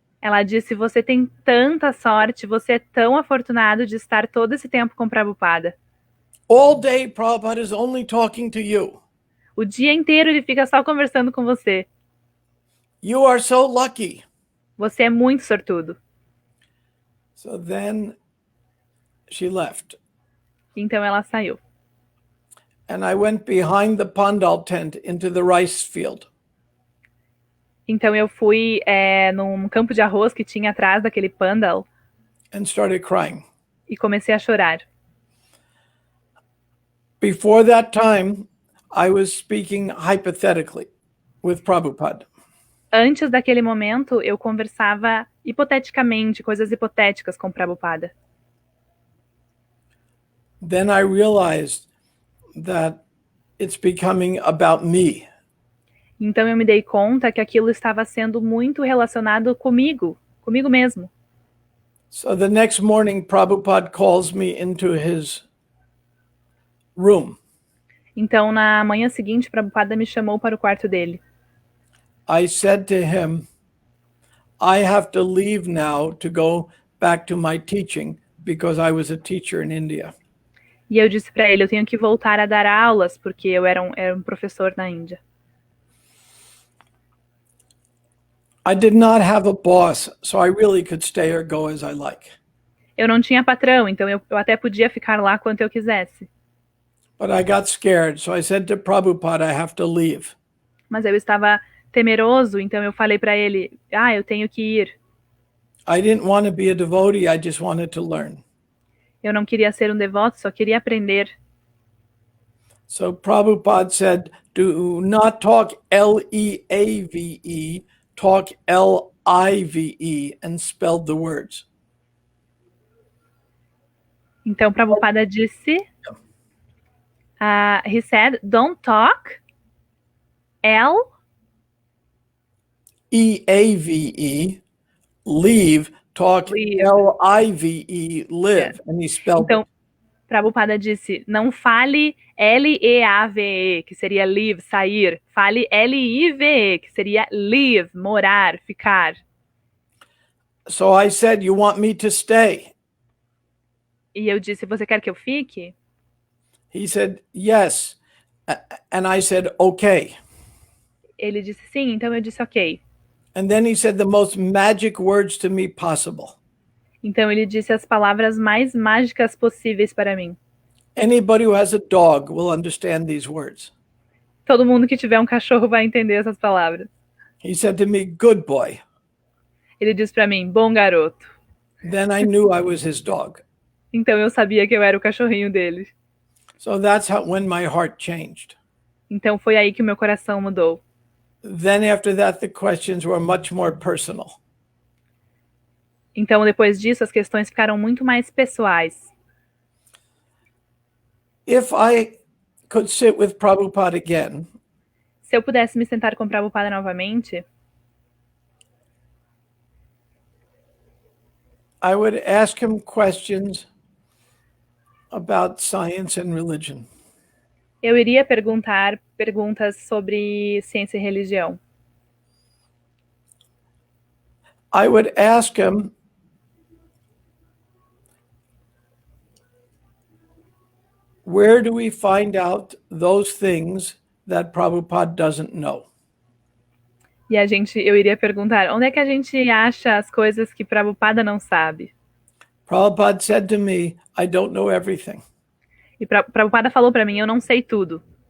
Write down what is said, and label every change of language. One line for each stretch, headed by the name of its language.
Portuguese: Ela disse, você tem tanta sorte, você é tão afortunado de estar todo esse tempo com Prabhupada.
English: All day, Prabhupada is only talking to you.
Portuguese: O dia inteiro ele fica só conversando com você.
English: You are so lucky.
Portuguese: Você é muito sortudo.
English: So then she left.
Portuguese: Então ela saiu.
English: And I went behind the pandal tent into the rice field.
Portuguese: Então eu fui num campo de arroz que tinha atrás daquele pandal
English: And started crying.
Portuguese: e comecei a chorar.
English: Before that time, I was speaking hypothetically with Prabhupada.
Portuguese: Antes daquele momento, eu conversava hipoteticamente, coisas hipotéticas com Prabhupada.
English: Then I realized that it's becoming about me.
Portuguese: Então eu me dei conta que aquilo estava sendo muito relacionado comigo mesmo.
English: So the next morning, Prabhupada calls me into his room.
Portuguese: Então na manhã seguinte, Prabhupada me chamou para o quarto dele.
English: I said to him, I have to leave now to go back to my teaching because I was a teacher in India.
Portuguese: E eu disse para ele, eu tenho que voltar a dar aulas porque eu era um professor na Índia.
English: I did not have a boss, so I really could stay or go as I like.
Portuguese: Eu não tinha patrão, então eu até podia ficar lá quanto eu quisesse.
English: But I got scared, so I said to Prabhupada, I have to leave.
Portuguese: Mas eu estava temeroso, então eu falei para ele, eu tenho que ir.
English: I didn't want to be a devotee, I just wanted to learn.
Portuguese: Eu não queria ser um devoto, só queria aprender.
English: So Prabhupada said, do not talk L-E-A-V-E, talk L-I-V-E, and spelled the words.
Portuguese: Então Prabhupada disse,
English: he said, don't talk L E-A-V-E, leave, talk Leave. L-I-V-E, live, and he spelled
Portuguese: Então,
English: it.
Portuguese: Prabhupada disse, não fale L-E-A-V-E, que seria live, sair. Fale L-I-V-E, que seria live, morar, ficar.
English: So I said, you want me to stay?
Portuguese: E eu disse, você quer que eu fique?
English: He said, yes. And I said, okay.
Portuguese: Ele disse sim, então eu disse ok.
English: And then he said the most magic words to me possible.
Portuguese: Então ele disse as palavras mais mágicas possíveis para mim.
English: Anybody who has a dog will understand these words.
Portuguese: Todo mundo que tiver um cachorro vai entender essas palavras.
English: He said to me, good boy.
Portuguese: Ele disse para mim, bom garoto.
English: Then I knew I was his dog.
Portuguese: Então eu sabia que eu era o cachorrinho dele.
English: So that's when my heart changed.
Portuguese: Então foi aí que o meu coração mudou.
English: Then after that, the questions were much more personal.
Portuguese: Então depois disso as questões ficaram muito mais pessoais.
English: If I could sit with Prabhupada again,
Portuguese: Se eu pudesse me sentar com Prabhupada novamente,
English: I would ask him questions about science and religion.
Portuguese: eu iria perguntar perguntas sobre ciência e religião.
English: I would ask him, where do we find out those things that Prabhupada doesn't know?
Portuguese: E eu iria perguntar, onde é que a gente acha as coisas que Prabhupada não sabe?
English: Prabhupada said to me, I don't know everything.
Portuguese: E Prabhupada falou para mim, eu não sei tudo.